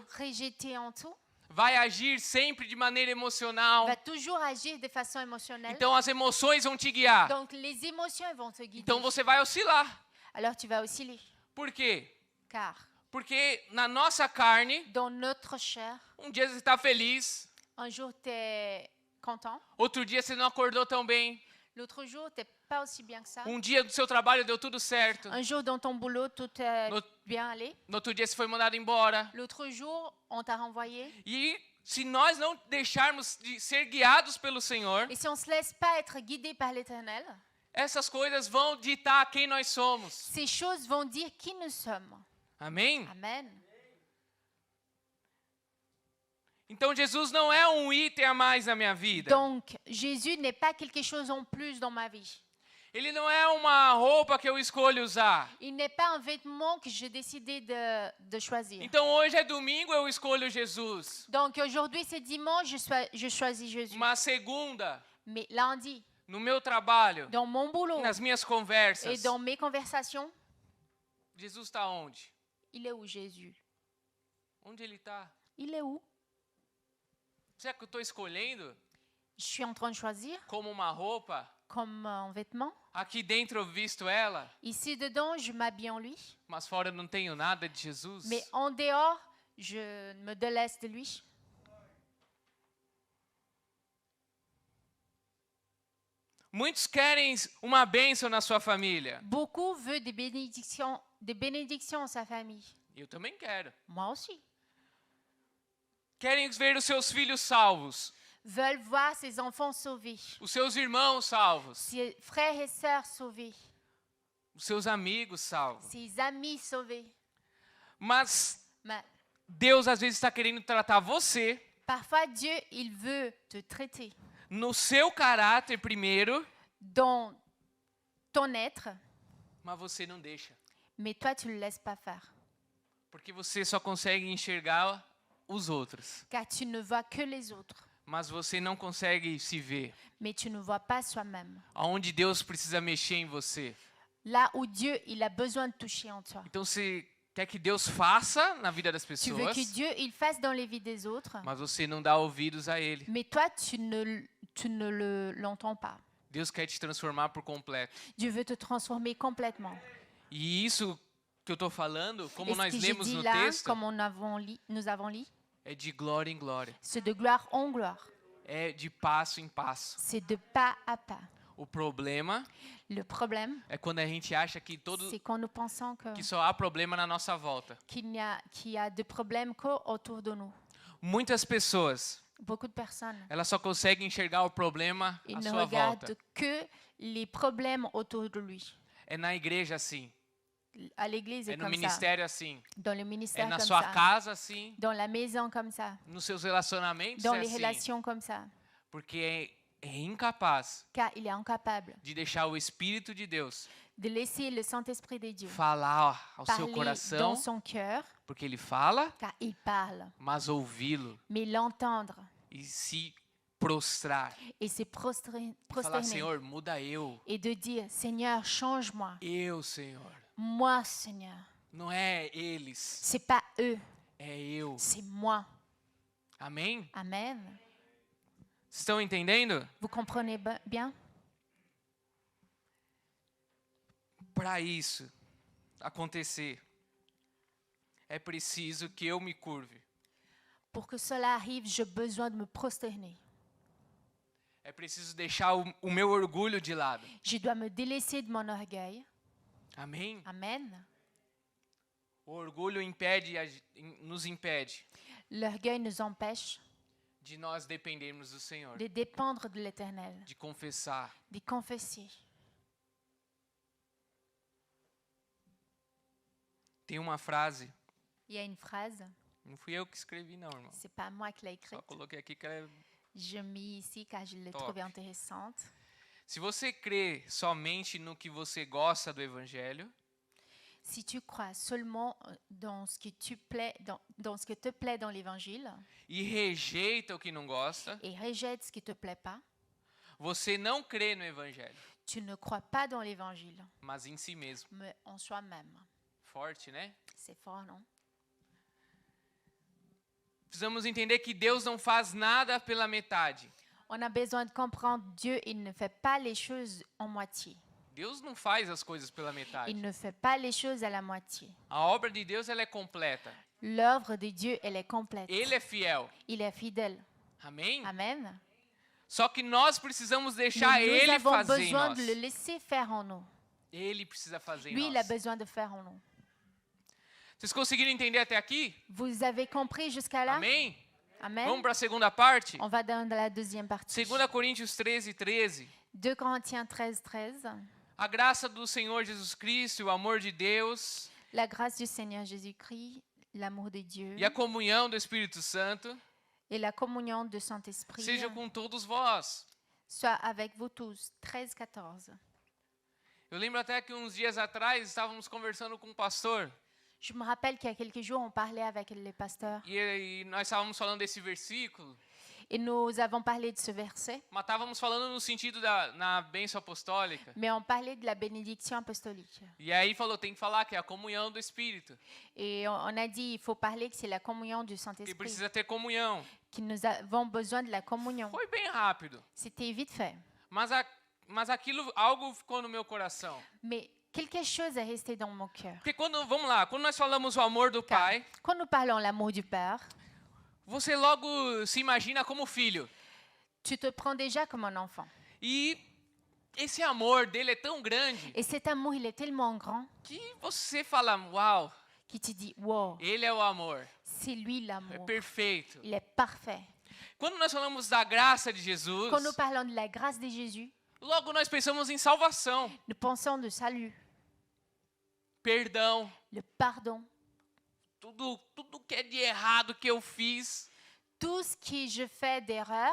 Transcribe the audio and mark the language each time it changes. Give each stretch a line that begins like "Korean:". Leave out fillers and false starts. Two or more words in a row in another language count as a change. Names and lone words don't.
French: rejeté en tout,
Portuguese: vai agir sempre de maneira emocional.
French: va toujours agir de façon émotionnelle.
Portuguese: Então as emoções vão te guiar.
French: Donc les émotions vont te guider.
Portuguese: Então você vai oscilar.
French: Alors tu vas osciller.
Portuguese: Por quê?
French: Car
Portuguese: Porque na nossa carne,
French: dans notre chair,
Portuguese: dia você está feliz,
French: un jour tu es content,
Portuguese: outro dia você não acordou tão bem,
French: l'autre jour tu n'es pas aussi bien que ça.
Portuguese: dia do seu trabalho deu tudo certo,
French: Un jour dans ton boulot tout est L'autre- bien allé.
Portuguese: no outro dia você foi mandado embora.
French: L'autre jour on t'a renvoyé.
Portuguese: E se nós não deixarmos de ser guiados pelo Senhor,
French: Et si on ne se laisse pas être guidé par l'Éternel,
Portuguese: essas coisas vão ditar quem nós somos.
French: ces choses vont dire qui nous sommes.
Portuguese: Amém?
French: Amen.
Portuguese: Então Jesus não é um item a mais na minha vida.
French: Donc Jésus n'est pas quelque chose en plus dans ma vie.
Portuguese: Ele não é uma roupa que eu escolho usar.
French: Il n'est pas un vêtement que j'ai décidé de choisir.
Portuguese: Então hoje é domingo, eu escolho Jesus.
French: Donc aujourd'hui c'est dimanche, je choisis Jésus.
Portuguese: Uma segunda,
French: Mais lundi,
Portuguese: no meu trabalho,
French: dans mon boulot
Portuguese: nas minhas
French: et
Portuguese: conversas,
French: dans mes conversations,
Portuguese: Jesus está onde?
French: il est où Jésus?
Portuguese: Onde ele está?
French: Il est où?
Portuguese: Será que eu estou escolhendo
French: Je suis en train de choisir
Portuguese: como uma roupa?
French: comme un vêtement.
Portuguese: Aqui dentro eu visto ela,
French: Ici dedans, je m'habille en lui.
Portuguese: mas fora eu não tenho nada de Jesus?
French: Mais en dehors, je me délaisse de lui.
Portuguese: Muitos querem uma bênção na sua família.
French: Beaucoup veulent des bénédictions en sa famille.
Portuguese: Eu também quero.
French: Moi aussi.
Portuguese: Querem ver os seus filhos salvos,
French: Veulent voir ses enfants sauvés,
Portuguese: os seus irmãos salvos,
French: ses frères et sœurs sauvés,
Portuguese: os seus amigos salvos.
French: ses amis sauvés.
Portuguese: Mas
French: Mais
Portuguese: Deus às vezes está querendo tratar você
French: parfois, Dieu, il veut te traiter
Portuguese: no seu caráter primeiro,
French: dans ton être,
Portuguese: mas você não deixa.
French: mais toi, tu ne le laisses pas faire.
Portuguese: Porque você só consegue enxergar os outros,
French: car tu ne vois que les autres,
Portuguese: mas você não consegue se ver.
French: mais tu ne vois pas soi-même.
Portuguese: Aonde Deus precisa mexer em você.
French: Là où Dieu, il a besoin de toucher en toi.
Portuguese: Então você quer que Deus faça na vida das
French: Tu veux
Portuguese: pessoas,
French: que Dieu, il fasse dans les vies des autres,
Portuguese: mas você não dá ouvidos a Ele.
French: mais toi, tu ne l'entends pas.
Portuguese: Deus quer te transformar por completo.
French: Dieu veut te transformer complètement.
Portuguese: E isso que eu estou falando, como
French: Et ce
Portuguese: nós
French: que j'ai
Portuguese: lemos
French: dit
Portuguese: no
French: là,
Portuguese: texto,
French: comme nous avons lu,
Portuguese: é de glória em glória.
French: c'est de gloire en gloire.
Portuguese: É de passo em passo.
French: C'est de pas à pas.
Portuguese: O problema
French: Le problème,
Portuguese: é quando a gente acha que
French: c'est quand nous pensons
Portuguese: que só há problema na nossa volta.
French: qu'il y a de problèmes qu'autour de nous.
Portuguese: Muitas pessoas,
French: Beaucoup de personnes,
Portuguese: elas só conseguem enxergar o problema
French: ils
Portuguese: à
French: ne
Portuguese: sua
French: regardent
Portuguese: volta.
French: que les problèmes autour de lui.
Portuguese: É na igreja assim,
French: À l'église,
Portuguese: é
French: c'est
Portuguese: no
French: comme ça.
Portuguese: ministério assim,
French: Dans le
Portuguese: é
French: ministère,
Portuguese: na
French: comme
Portuguese: sua
French: ça.
Portuguese: casa assim,
French: Dans la maison, comme ça.
Portuguese: nos seus relacionamentos
French: Dans
Portuguese: é
French: les
Portuguese: assim,
French: relations, comme ça.
Portuguese: porque é incapaz
French: Car il est incapable
Portuguese: de deixar o Espírito de Deus
French: de laisser le Saint-Esprit de Dieu
Portuguese: falar ao seu
French: parler
Portuguese: coração,
French: dans son cœur,
Portuguese: porque ele fala,
French: car il parle,
Portuguese: mas ouvi-lo
French: mais l'entendre
Portuguese: e se prostrar.
French: et se
Portuguese: Falar,
French: prosterner
Portuguese: Senhor, muda eu.
French: et de dire, Seigneur, change-moi.
Portuguese: Eu, Senhor.
French: Moi, Seigneur.
Portuguese: Não é eles,
French: C'est pas eux,
Portuguese: é eu.
French: c'est moi.
Portuguese: Amém?
French: Amen.
Portuguese: Vocês estão entendendo?
French: Vous comprenez bien?
Portuguese: Para isso acontecer, é preciso que eu me curve.
French: Pour que cela arrive, j'ai besoin de me prosterner.
Portuguese: É preciso deixar o meu orgulho de lado.
French: Je dois me délaisser de mon orgueil.
Portuguese: Amém?
French: Amen.
Portuguese: O orgulho nos impede
French: L'orgueil nous empêche
Portuguese: de nós dependermos do Senhor,
French: de dépendre de l'Éternel,
Portuguese: de confessar.
French: de confesser.
Portuguese: Tem uma frase,
French: Il y a une phrase,
Portuguese: não fui eu que escrevi não, irmão.
French: c'est pas moi qui l'ai écrite.
Portuguese: Só coloquei aqui que ela é...
French: Je mis ici car je l'ai
Portuguese: Top.
French: trouvée intéressante.
Portuguese: Se você crê somente no que você gosta do evangelho,
French: Si tu crois seulement dans ce qui dans ce que te plaît dans l'Évangile
Portuguese: e rejeita o que não gosta,
French: et rejette ce qui te plaît pas,
Portuguese: você não crê no evangelho,
French: tu ne crois pas dans l'Évangile,
Portuguese: mas em si mesmo.
French: mais en soi-même.
Portuguese: Forte, né?
French: C'est fort, non?
Portuguese: Precisamos entender que Deus não faz nada pela metade.
French: On a besoin de comprendre Dieu, il ne fait pas les choses en moitié.
Portuguese: Deus não faz as coisas pela metade.
French: Il ne fait pas les choses à la moitié.
Portuguese: A obra de Deus ela é completa.
French: L'œuvre de Dieu, elle est complète.
Portuguese: Ele é fiel.
French: Il est fidèle.
Portuguese: Amém?
French: Amen.
Portuguese: Só que nós precisamos deixar
French: Mais nous
Portuguese: Ele
French: avons
Portuguese: fazer em
French: besoin
Portuguese: nós.
French: de le laisser faire en nous.
Portuguese: Ele precisa fazer em
French: Lui, il a
Portuguese: nós.
French: besoin de faire en nous.
Portuguese: Vocês conseguiram entender até aqui?
French: Vous avez compris jusqu'à là?
Portuguese: Amém?
French: Amen.
Portuguese: Vamos para a segunda parte?
French: On va dans la deuxième partie.
Portuguese: 2 Coríntios 13:13.
French: 2 Corinthiens 13, 13.
Portuguese: A graça do Senhor Jesus Cristo, o amor de Deus
French: La grâce du Seigneur Jésus-Christ, l'amour de Dieu
Portuguese: e a comunhão do Espírito Santo
French: et la communion du Saint-Esprit
Portuguese: seja com todos vós.
French: soit avec vous tous. 13, 14.
Portuguese: Eu lembro até que uns dias atrás estávamos conversando com um pastor
French: Je me rappelle qu'il y a quelques jours, on parlait avec les pasteurs
Portuguese: e nós estávamos falando desse versículo,
French: et nous avons parlé de ce verset,
Portuguese: mas estávamos falando no sentido na bênção apostólica.
French: mais on parlait de la bénédiction apostolique.
Portuguese: E aí falou, tem que falar que é a comunhão do Espírito,
French: Et on a dit, il faut parler que c'est la communion du
Portuguese: que
French: Saint-Esprit,
Portuguese: precisa ter comunhão.
French: que nous avons besoin de la communion.
Portuguese: Foi bem rápido,
French: C'était vite fait.
Portuguese: mas aquilo, algo ficou no meu coração.
French: Mais quelque chose est resté dans mon cœur.
Portuguese: Porque vamos lá, quando nós falamos o amor do
French: Car
Portuguese: Pai,
French: quand nous parlons l'amour du Père,
Portuguese: você logo se imagina como filho.
French: tu te prends déjà comme un enfant.
Portuguese: E esse amor dele é tão grande
French: Et cet amour, il est tellement grand
Portuguese: que você fala, uau,
French: qu'il te dit, wow,
Portuguese: ele é o amor,
French: c'est lui
Portuguese: é
French: l'amour.
Portuguese: perfeito.
French: Il est parfait.
Portuguese: Quando nós falamos da graça de Jesus,
French: Quand nous parlons de la grâce de Jésus,
Portuguese: logo nós pensamos em salvação,
French: nous pensons de salut,
Portuguese: perdão,
French: le pardon.
Portuguese: tudo que é de errado que eu fiz,
French: Tout ce que je fais d'erreur,